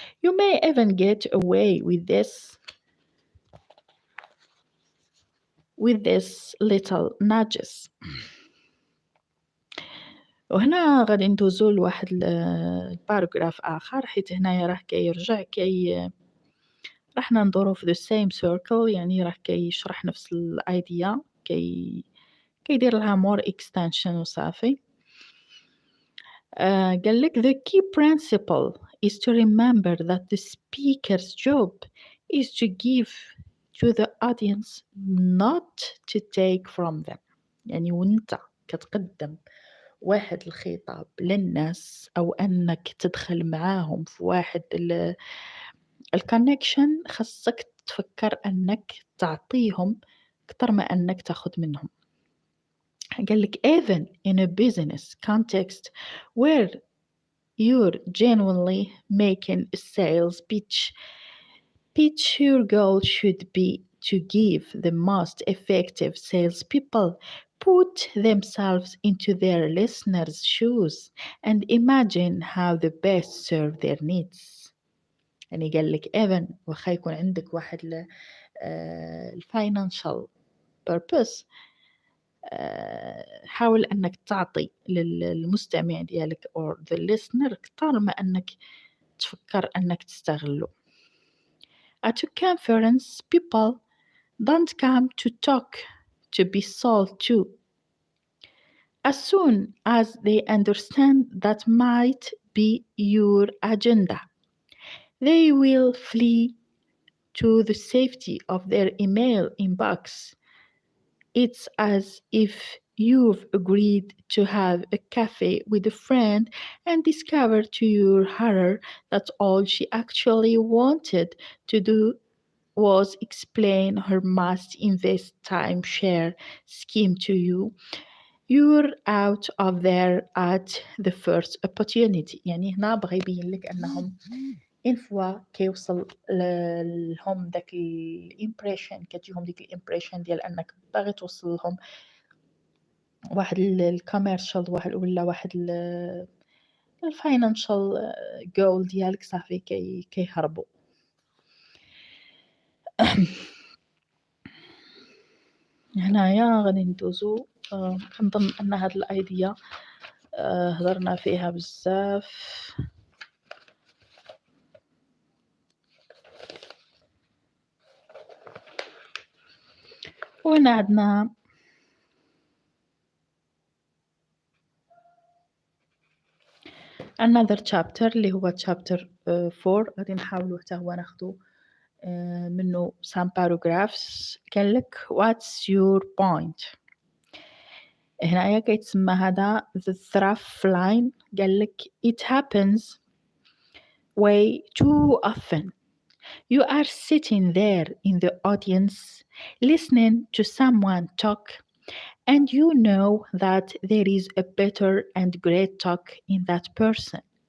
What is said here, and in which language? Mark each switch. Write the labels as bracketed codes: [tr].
[en] You may even get away with this little nudges. [ar] وهنا غادي ندوزو لواحد الباراجراف آخر، حيت هنايا راه كيرجع راح ندورو في [en] the same circle، [ar] يعني راه كيشرح نفس الايديا، كيدير لها [en] more extension [ar] وصافي. قال لك [en] the key principle is to remember that the speaker's job is to give to the audience not to take from them. [ar] يعني وانت كتقدم واحد الخطاب للناس أو أنك تدخل معاهم في واحد الكونكشن، خاصك تفكر أنك تعطيهم أكثر ما أنك تاخد منهم. قال لك [en] even in a business context where you're genuinely making a sales pitch, your goal should be to give the most effective salespeople put themselves into their listeners' shoes and imagine how they best serve their needs. [ar] يعني قال لك [en] even [ar] وخا يكون عندك واحد الفاينانشال [en] purpose، [ar] حاول أنك تعطي للمستمع ديالك [en] or the listener [ar] كتر ما أنك تفكر أنك تستغله. [en] At a conference, people don't come to talk to be sold to. As soon as they understand that might be your agenda, they will flee to the safety of their email inbox. It's as if you've agreed to have a cafe with a friend and discover to your horror that all she actually wanted to do was explain her must invest timeshare scheme to you. You're out of there at the first opportunity. [ar] يعني هنا بغى يبين لك أنهم إن فوا كيوصل لهم داك الإمبريشن، كتجيهم ديك الإمبريشن ديال أنك باغي توصل لهم واحد الكوميرشال ولا واحد الفاينانشال جول ديالك، صافي كيهربوا. هنايا غادي ندوزو كنظن أن هاد الأيديا هضرنا فيها بزاف. وهنا عندنا [en] another chapter [ar] اللي هو [en] chapter 4 [ar] غادي نحاولو حتى هو ناخدو منه [en] some paragraphs. [ar] قال لك [en] what's your point. [ar] هنايا كيتسمى هذا [en] the through line. قال لك it happens way too often. You are sitting there in the audience listening to someone talk, and you know that there is a better and great talk in that person.